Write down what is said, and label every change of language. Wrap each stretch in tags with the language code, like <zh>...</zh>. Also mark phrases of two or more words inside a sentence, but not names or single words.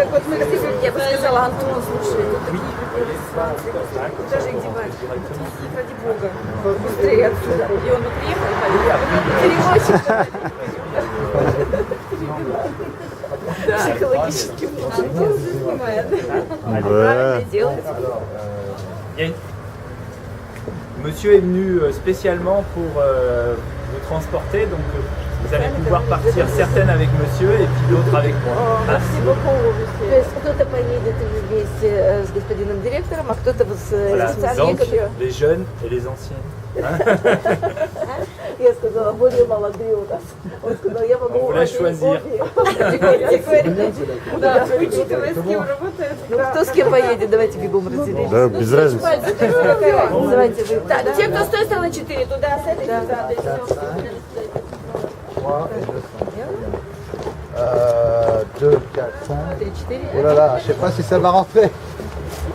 <ru>Я бы сказала, Антон, слушай, тут такие ситуации. Куда же их девать? Ради бога. Быстрее отсюда. И он приехал, перевозчик. Психологически. Антон уже снимает. Правильно делает.</ru> <fr>Monsieur est venu spécialement pour vous transporter, donc vous allez pouvoir partir certaines avec monsieur et puis d'autres avec moi. Merci beaucoup.</fr> <ru>То есть кто-то поедет вместе с господином директором, а кто-то с Voilà, социальниками.</ru> <fr>les jeunes et les anciens.</fr> <ru>Я сказала, более молодые у нас. Он сказал, я могу...</ru> <fr>On vous laisse choisir.</fr> <ru>Да, учитывая, с кем работает. Ну, кто с кем поедет, давайте бегом разделим. Да, без разницы. Давайте вы. Да, те, кто с той стороны 4, туда, с этой, туда.</ru> <fr>3 et 200. 2, 4, 5. Oh là là, je sais pas si ça va rentrer.</fr>